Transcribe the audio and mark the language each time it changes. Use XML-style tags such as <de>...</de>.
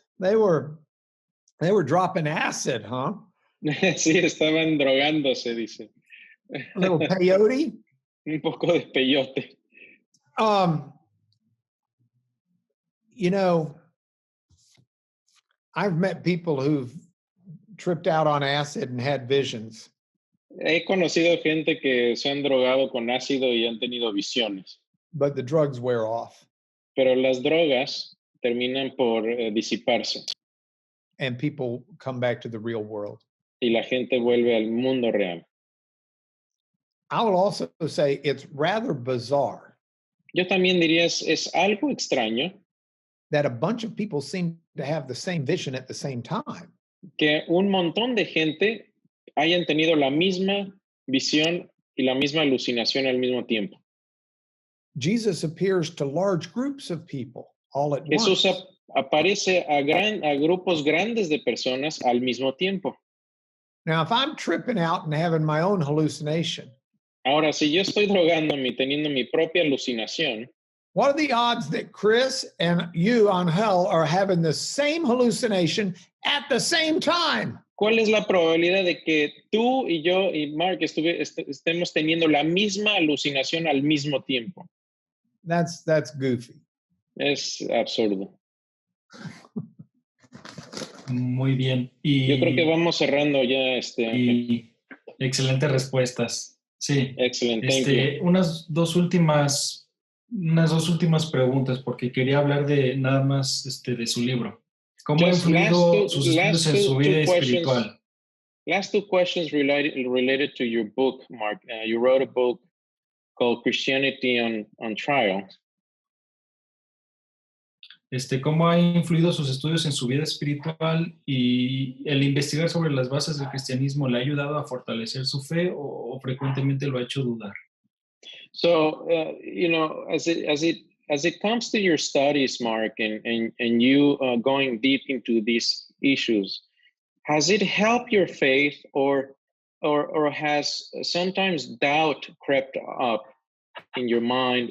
<en>They were dropping acid, huh?</en> <es>Sí, estaban drogándose, dice.</es> <en>A little peyote.</en> <es>Un poco de peyote.</es> <en>You know, I've met people who've tripped out on acid and had visions.</en> <es>He conocido gente que se han drogado con ácido y han tenido visiones,</es> <en>But the drugs wear off</en> <es>pero las drogas terminan por disiparse</es> <en>and people come back to the real world.</en> <es>y la gente vuelve al mundo real.</es> <en>I will also say it's rather bizarre</en> <es>Yo también diría es algo extraño</es> <en>that a bunch of people seem to have the same vision at the same time.</en> <es>que un montón de gente hayan tenido la misma visión y la misma alucinación al mismo tiempo.</es> <en>Jesus appears to large groups of people all at</en> <es>Jesús</es> <en>once.</en> <es>aparece a grupos grandes de personas al mismo tiempo.</es> <en>Now, if I'm tripping out and having my own hallucination,</en> <es>Ahora, si yo estoy drogándome y teniendo mi propia alucinación,</es> <en>what are the odds that Chris and you on hell are having the same hallucination at the same time?</en> <es>¿cuál es la probabilidad de que tú y yo y Mark estemos teniendo la misma alucinación al mismo tiempo?</es> <en>That's goofy.</en> <es>Es absurdo. Muy bien. Yo creo que vamos cerrando ya y excelentes respuestas. Sí.</es> <en>Excellent, thank you.</en> <es>Unas dos últimas preguntas, porque quería hablar de nada más de su libro. ¿Cómo ha influido sus estudios en su vida espiritual?</es> <en>Last two questions related to your book, Mark. You wrote a book called Christianity on Trial.</en> <es>¿Cómo ha influido sus estudios en su vida espiritual y el investigar sobre las bases del cristianismo le ha ayudado a fortalecer su fe o frecuentemente lo ha hecho dudar?</es> <en>So, as it comes to your studies, Mark, and you going deep into these issues, has it helped your faith or has sometimes doubt crept up in your mind?</en>